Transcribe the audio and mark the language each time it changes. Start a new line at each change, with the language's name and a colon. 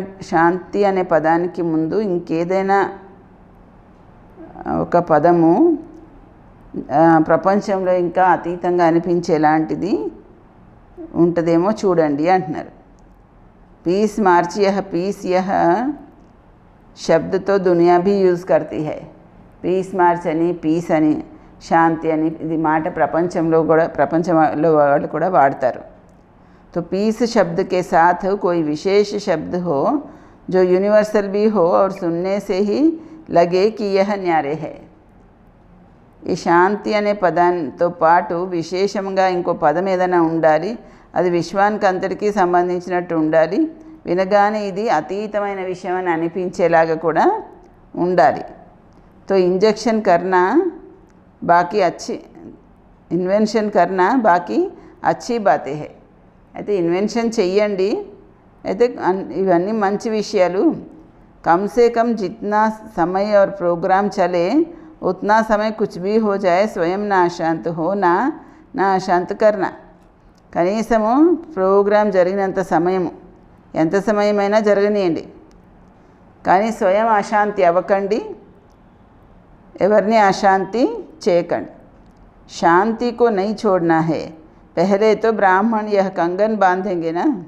Telugu: శాంతి అనే పదానికి ముందు ఇంకేదైనా ఒక పదము ప్రపంచంలో ఇంకా అతీతంగా అనిపించేలాంటిది ఉంటుందేమో చూడండి అంటున్నారు.
Hindi: पीस मार्ची यह पीस यह शब्द तो दुनिया भी यूज़ करती है.
Telugu: पीस मार्च అని పీస్ అని శాంతి అని ఇది మాట ప్రపంచంలో వాళ్ళు కూడా వాడతారు.
Hindi: तो पीस शब्द के साथ कोई विशेष शब्द हो जो यूनिवर्सल भी हो और सुनने से ही लगे कि यह न्यारे है.
Telugu: ఈ శాంతి అనే పదంతో పాటు విశేషంగా ఇంకో పదం ఏదైనా ఉండాలి. అది విశ్వానికి అంతటికీ సంబంధించినట్టు ఉండాలి. వినగానే ఇది అతీతమైన విషయం అని అనిపించేలాగా కూడా ఉండాలి.
Hindi: तो इंजेक्शन करना बाकी अच्छी इन्वेंशन करना बाकी अच्छी बातें है.
Telugu: అయితే ఇన్వెన్షన్ చెయ్యండి, అయితే ఇవన్నీ మంచి విషయాలు.
Hindi: कम से कम जितना समय और प्रोग्राम चले उतना समय कुछ भी हो जाए स्वयं ना अशांत हो ना अशांत करना.
Telugu: కనీసము ప్రోగ్రాం జరిగినంత సమయము, ఎంత సమయమైనా జరగనియండి, కానీ స్వయం అశాంతి అవ్వకండి, ఎవరిని అశాంతి చేయకండి.
Hindi: శాంతి को नहीं छोड़ना है. पहले तो ब्राह्मण यह कंगन बांधेंगेना.